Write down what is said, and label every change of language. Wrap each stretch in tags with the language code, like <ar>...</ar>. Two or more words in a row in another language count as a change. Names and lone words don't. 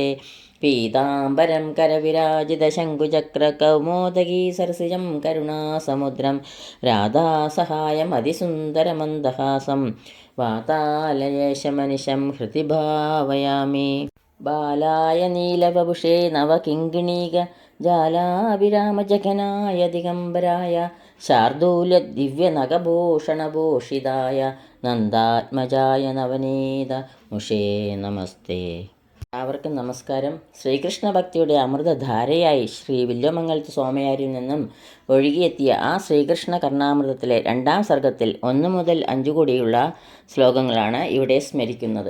<sa>पीताम्बरं करविराजितशङ्कुचक्रकौमोदगी सरसिजं करुणासमुद्रं राधासहायमतिसुन्दरमन्दहासं वातालयेशमनिशं हृदि भावयामि। बालाय नीलवपुषे नवकिङ्किणीगजालाभिरामजघनाय दिगम्बराय शार्दूलदिव्यनगभूषणभूषिताय നന്ദാത്മജായ നവനീതമുഷേ നമസ്തേ.</sa> <ml>എല്ലാവർക്കും നമസ്കാരം. ശ്രീകൃഷ്ണ ഭക്തിയുടെ അമൃതധാരയായി ശ്രീ വില്വമംഗലത്ത് സ്വാമിയാരിൽ നിന്നും ഒഴുകിയെത്തിയ ആ ശ്രീകൃഷ്ണ കർണാമൃതത്തിലെ 2-ാം സർഗത്തിൽ 1 മുതൽ 5 കൂടിയുള്ള ശ്ലോകങ്ങളാണ് ഇവിടെ സ്മരിക്കുന്നത്.</ml>